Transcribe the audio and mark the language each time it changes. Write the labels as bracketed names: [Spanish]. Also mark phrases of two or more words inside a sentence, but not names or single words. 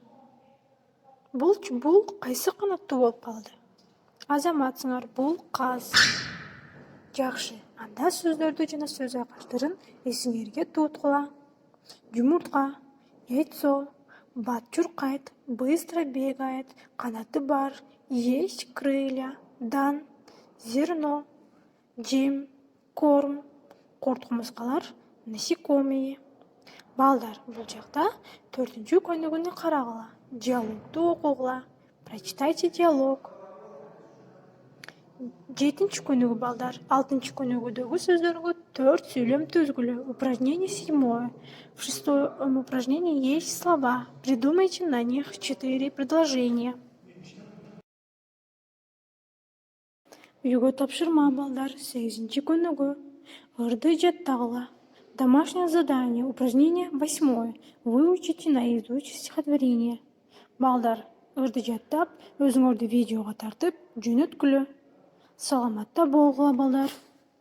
[Kyrgyz] Бул кайсы канаттуу болуп калды? Азаматсыңар, бул каз. Жакшы, анда сөздөрдү жана сөз айкаштырын эсиңерге туткула. Жумуртка, яйцо, бат чуркайт, [Russian] быстро бегает, [Kyrgyz] канаты бар, [Russian] есть крылья, дан, зерно, [Kyrgyz] жем, корм, корткумускалар, насекомые. Балдар, бул жакта 4-чү көнүгүнү карагыла. Диалогду окугула. [Russian] Прочитайте диалог. [Kyrgyz] 7-чү көнүгү балдар. 6-чы көнүгүдөгү сөздөргө 4 сүйлөм түзгүлө. [Russian] Упражнение 7. В 6-м упражнении есть слова. Придумайте на них 4 предложения. [Kyrgyz] Үйгө тапшырма балдар. 8-чи көнүгү. Ырды жаттагыла. [Russian] Домашнее задание. Упражнение 8. Выучите наизусть стихотворение. [Kyrgyz] Балдар, ырды жаттап, өзүңөрдү видеого тартып, жөнөткүлө. Саламатта болгула балдар.